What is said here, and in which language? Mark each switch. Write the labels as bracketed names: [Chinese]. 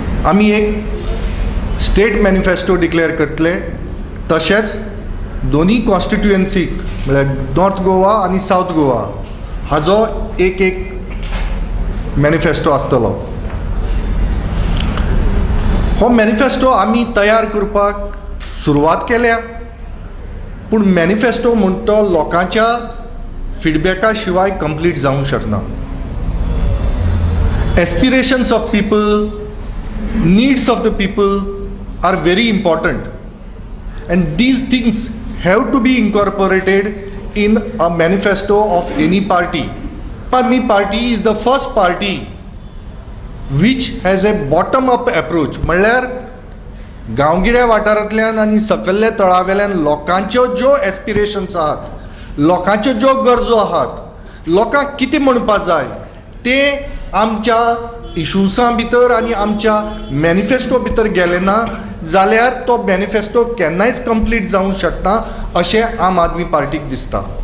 [Goan Konkani] आमी एक state manifesto declare करतले, तशेंच दोनी कॉन्स्टिट्युएन्सीक म्हळ्यार नॉर्थ गोवा आनी सावथ गोवा हाजो एक मॅनिफेस्टो आसतलो. हो मॅनिफेस्टो आमी तयार करपाक सुरवात केल्या, पूण मॅनिफेस्टो म्हणटा तो लोकांच्या फिडबॅका शिवाय कंप्लीट जावंक शकना. [English] Aspirations of people, needs of the people are very important, and these things have to be incorporated in a manifesto of any party. Aam Aadmi Party is the first party which has a bottom up approach. [Goan Konkani] म्हणल्यार गांवगिऱ्या वाठारांतल्यान आनी सकयल्ल्या तळावेल्यान लोकांच्यो ज्यो एस्पिरेशन्स आहात, लोकांच्यो ज्यो गरजो आहात, लोकांक कितें म्हणपा जाय तें आमच्या इशुसां भितर आनी आमच्या मॅनिफेस्टो भितर गेलें ना जाल्यार तो मॅनिफेस्टो केन्नाच कंप्लीट जावंक शकना अशें आम आदमी पार्टीक दिसता.